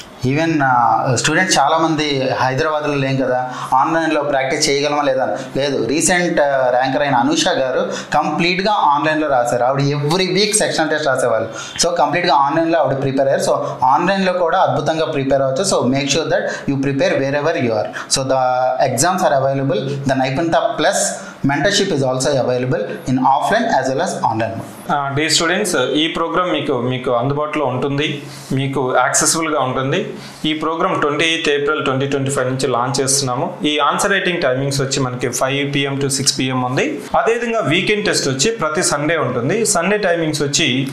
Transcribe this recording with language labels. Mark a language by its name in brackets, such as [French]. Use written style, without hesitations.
[Telugu] Even students చాలామంది హైదరాబాద్లో లేం కదా, ఆన్లైన్లో ప్రాక్టీస్ చేయగలమా లేదా, లేదు. రీసెంట్ ర్యాంకర్ అయిన అనుష గారు కంప్లీట్గా ఆన్లైన్లో రాశారు. ఆవిడ ఎవ్రీ వీక్ సెక్షనల్ టెస్ట్ రాసేవాళ్ళు. సో కంప్లీట్గా ఆన్లైన్లో ఆవిడ ప్రిపేర్ అయ్యారు. సో ఆన్లైన్లో కూడా అద్భుతంగా ప్రిపేర్ అవ్వచ్చు. [English] So make sure that you prepare wherever you are. So the exams are available. The నైపుణ్యత plus mentorship is also available in offline as well as online mode. [Telugu] Day students, ఈ programme మీకు అందుబాటులో ఉంటుంది, మీకు యాక్సెసిబుల్గా ఉంటుంది. ఈ programme 28 April 2025 నుంచి launch చేస్తున్నాము. ఈ ఆన్సర్ రైటింగ్ టైమింగ్స్ వచ్చి మనకి 5 PM to 6 PM ఉంది. అదేవిధంగా వీకెండ్ టెస్ట్ వచ్చి ప్రతి సండే ఉంటుంది. సండే టైమింగ్స్ వచ్చి